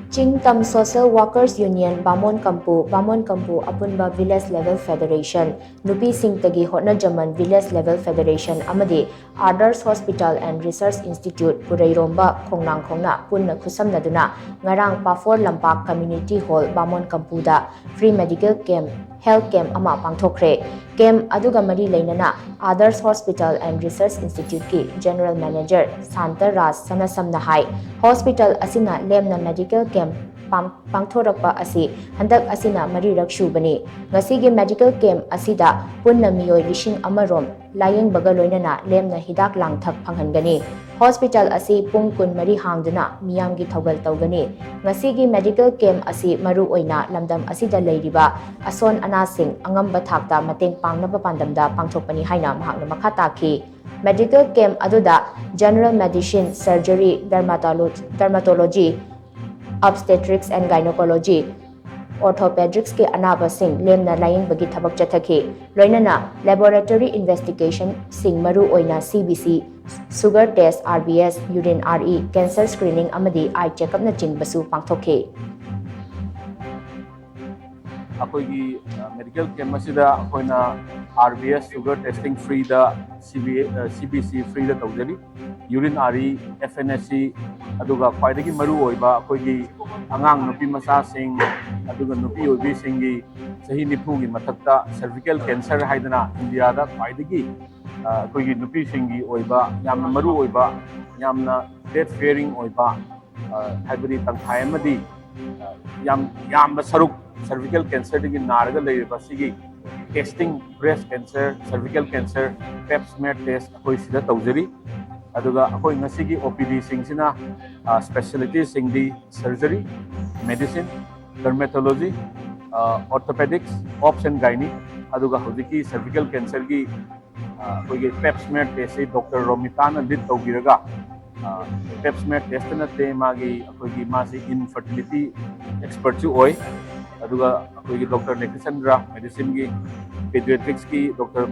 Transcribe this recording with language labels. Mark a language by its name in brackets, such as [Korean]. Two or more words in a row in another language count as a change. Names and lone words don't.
[Manipuri] CHING Social Workers Union Bamon Kampu APUNBA Village Level Federation NUPI SHINGTAGI HOTNAJAMAN Village Level Federation AMADI ADARSH Hospital and Research Institute PUREIROMBA KHONGNANGKHONG PUNNA KHUTSAMNADUNA NGARANG Pafor Lampak Community Hall Bamon Kampuda [English] Free Medical Camp Health [Manipuri] Camp ama Pangthokhre Camp aduga mari leinana ADARSH Hospital and Research Institute ki [English] General Manager [Manipuri] Santa Raj Sanasamna hai Hospital asina lemna [English] medical camp [Manipuri] pangthorakpa asi handak asina marirak shubani ngasigi [English] medical camp [Manipuri] asida punna miyoi lishing amarom layeng baga loinana lemna hidak langthak panghangani hospital asi pung kun mari hangduna miyamgi thogal tawgani ngasigi [English] medical camp [Manipuri] asi maru oina lamdam asida leiriba ason anasing angamba thakta mateng pangnaba pandamda pangthokpani haina mahakna makha takhi [English] medical camp [Manipuri] aduda [English] general medicine surgery dermatology obstetrics and gynecology orthopedics [Manipuri] ke anaba sing lemna laying bagi thabak chathaki loinana [English] laboratory investigation [Manipuri] sing maru oina [English] CBC sugar test RBS urine RE cancer screening [Manipuri] amadi [English] eye checkup [Manipuri] na chingbasu pangthokhe akoigi [English] medical camp [Manipuri] asida akoina [English] RBS sugar testing free [Manipuri] da [English] CBC free [Manipuri] da tawjari [English] urine RE FNSC [Manipuri] aduga khwaidagi maru oiba akoigi angang nupi masa sing aduga nupi oibi singi sahi nipu gi mathakta [English] cervical cancer [Manipuri] haidana India da khwaidagi akoigi nupi singi oiba yamna maru oiba yamna [English] death fearing [Manipuri] oiba haibari tangthai amadi yam saruk [English] cervical cancer [Manipuri] digi naraga leiba sigi [English] testing breast cancer cervical cancer pap smear test [Manipuri] akoi sida tawjari aduga akoi ngasigi OPD singsina specialties singdi [English] surgery medicine dermatology orthopedics ops and gynae [Manipuri] aduga hojiki [English] cervical cancer [Manipuri] gi akoi [English] pap smear test [Manipuri] Dr. Romitana did tawbiraga [English] pap smear test [Manipuri] na te magi akoi masi [English] infertility expert [Manipuri] chu oi aduga akoi Dr. Nekisandra medicine gi pediatrics ki Dr.